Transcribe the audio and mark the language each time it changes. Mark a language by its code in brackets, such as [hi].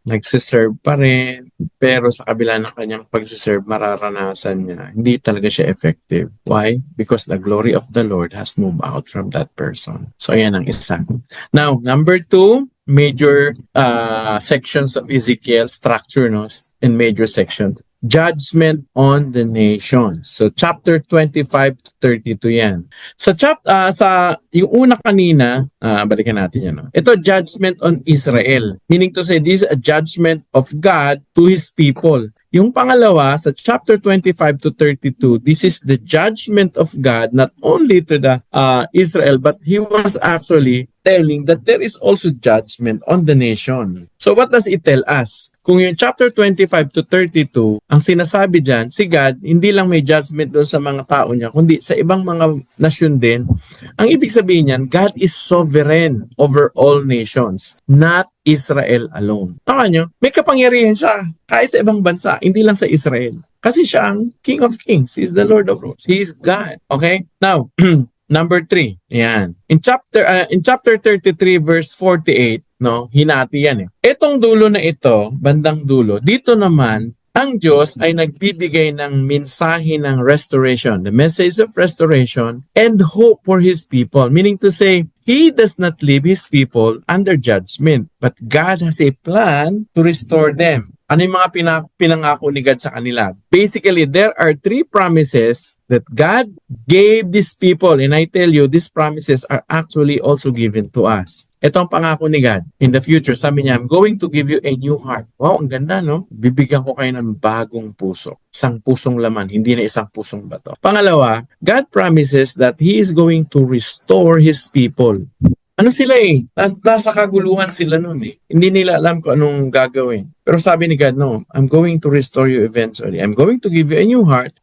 [tl] Nagsiserve pa rin, pero sa kabila ng kanyang pagsiserve, mararanasan niya. Hindi talaga siya effective. [en] Why? Because the glory of the Lord has moved out from that person. [tl] So ayan ang isa. [en] Now, number 2, major sections of Ezekiel structure, no, in major sections. Judgment on the nations. [tl] So chapter 25 to 32 yan. Sa yung una kanina, balikan natin yan. No? Ito judgment on Israel. [en] Meaning to say this is a judgment of God to His people. [tl] Yung pangalawa, [en] sa chapter 25 to 32, this is the judgment of God not only to the Israel, but He was actually telling that there is also judgment on the nation. So what does it tell us? [tl] Kung yung chapter 25 to 32, ang sinasabi dyan, si God, hindi lang may judgment doon sa mga tao niya, kundi sa ibang mga nasyon din. Ang ibig sabihin niyan, [en] God is sovereign over all nations, not Israel alone. [tl] Tama nyo? May kapangyarihan siya kahit sa ibang bansa, hindi lang sa Israel. Kasi siya ang King of Kings. [en] He is the Lord of Lords. He is God. Okay? Now, number 3. Yan. In chapter 33 verse 48, no, [tl] hinati yan eh. Itong dulo na ito, bandang dulo, dito naman ang Diyos ay nagbibigay ng mensahe ng restoration, [en] the message of restoration and hope for His people. Meaning to say, He does not leave His people under judgment, but God has a plan to restore them. [tl] Ano yung mga pinangako ni God sa kanila? [en] Basically, there are 3 promises that God gave these people. And I tell you, these promises are actually also given to us. [tl] Ito ang pangako ni God. [en] In the future, [tl] sabi niya, [en] I'm going to give you a new heart. [tl] Wow, ang ganda, no? Bibigyan ko kayo ng bagong puso. Isang pusong laman, hindi na isang pusong bato. [en] Pangalawa, God promises that He is going to restore His people. [tl] Ano sila eh? Nasa kaguluhan sila nun eh. Hindi nila alam kung anong gagawin. Pero sabi ni God, [en] no, I'm going to restore you eventually. I'm going to give you a new heart.